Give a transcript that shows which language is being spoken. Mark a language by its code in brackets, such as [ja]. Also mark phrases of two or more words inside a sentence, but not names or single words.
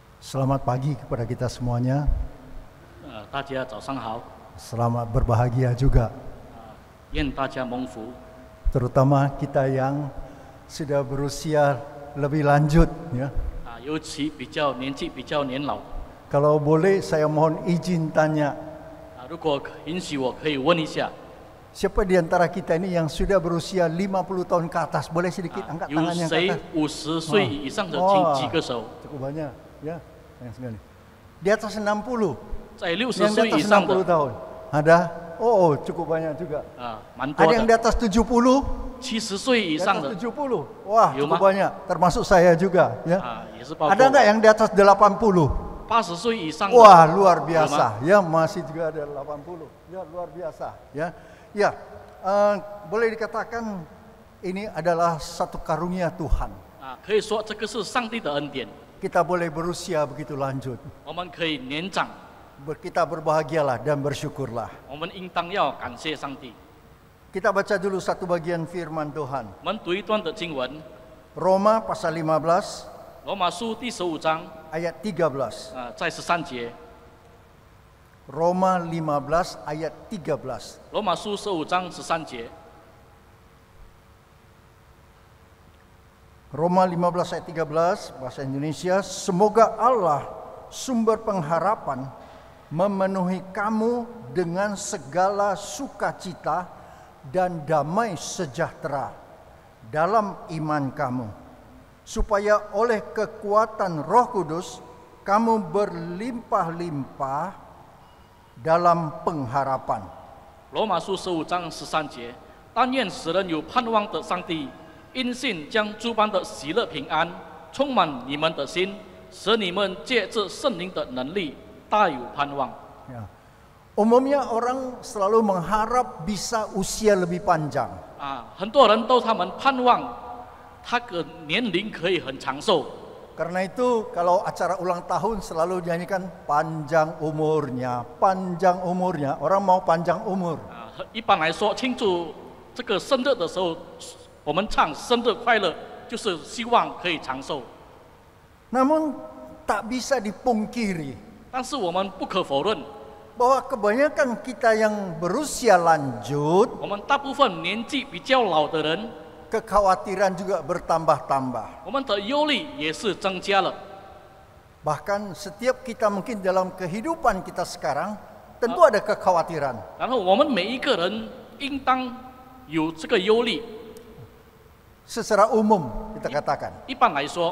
[id] Selamat pagi kepada kita semuanya. [zh] 大家早上好， [id] Selamat berbahagia juga, [zh] 愿大家蒙福。 [id] terutama kita yang sudah berusia lebih lanjut ya. [zh] 尤其年纪比较年老。 [id] Kalau boleh saya mohon izin tanya, [zh] 如果允许我可以问一下， [id] siapa di antara kita ini yang sudah berusia 50 tahun ke atas? Boleh sedikit angkat [zh] 有 [id] tangannya ke [zh] 谁 [id] atas? [zh] 50岁以上的，请举个手。 [id] Cukup banyak ya, banyak sekali. Di atas 60, [zh] 在60 [id] yang di [zh] 岁 [id] atas [zh] 以上 60 的， [id] tahun. Ada? Oh, cukup banyak juga. [zh] 蛮多 [id] Ada yang di [zh] 的。 [id] atas 70? [zh] 70岁以 [id] Di [zh] 上 [id] atas [zh] 的， [id] 70. Wah, Yo, cukup Ma. banyak. Termasuk saya juga ya. [zh] 也是包括 [id] Ada nggak yang di atas 80? [zh] 80 岁以上的。 [id] Wah, luar biasa. Ya, masih juga ada 80. Ya, luar biasa. Ya, ya. Boleh dikatakan ini adalah satu karunia Tuhan. [zh] 可以说这个是上帝的恩典， [id] Kita boleh berusia begitu lanjut. [zh] 我们可以年长， [id] Kita berbahagialah dan bersyukurlah. [zh] 我们应当要感谢上帝。 [id] Kita baca dulu satu bagian firman Tuhan. [zh] 我们读一段的经文， [id] Roma pasal 15 [zh] 罗马书第15章， [id] ayat 13. [zh] 在13节。 [id] Roma 15 ayat 13. [zh] 罗马书15章13节。 [id] Roma 15 ayat 13 bahasa Indonesia, semoga Allah sumber pengharapan memenuhi kamu dengan segala sukacita dan damai sejahtera dalam iman kamu, supaya oleh kekuatan Roh Kudus kamu berlimpah-limpah dalam pengharapan. [zh] 罗马书15章13节，但愿使人有盼望的上帝，因信将诸般的喜乐平安充满你们的心，使你们借着圣灵的能力大有盼望。 [id] Ya. Umumnya orang selalu mengharap bisa usia lebih panjang. [zh] 很多人他们盼望他的年龄可以很长寿。 [id] Karena itu kalau acara ulang tahun selalu dinyanyikan panjang umurnya, panjang umurnya. Orang mau panjang umur. [zh] 一般来说，庆祝这个生日的时候，我们唱生日快乐，就是希望可以长寿。 [id] Namun tak bisa dipungkiri [zh] 但是我们不可否认， [id] bahwa kebanyakan kita yang berusia lanjut, [zh] 我们大部分年纪比较老的人， [id] kekhawatiran juga bertambah-tambah. [zh] 我们的忧虑也是增加了。 [id] Bahkan setiap kita mungkin dalam kehidupan kita sekarang tentu ada kekhawatiran. [zh] 然后我们每一个人应当有这个忧虑。 [id] Secara umum kita katakan, [zh] 一般来说，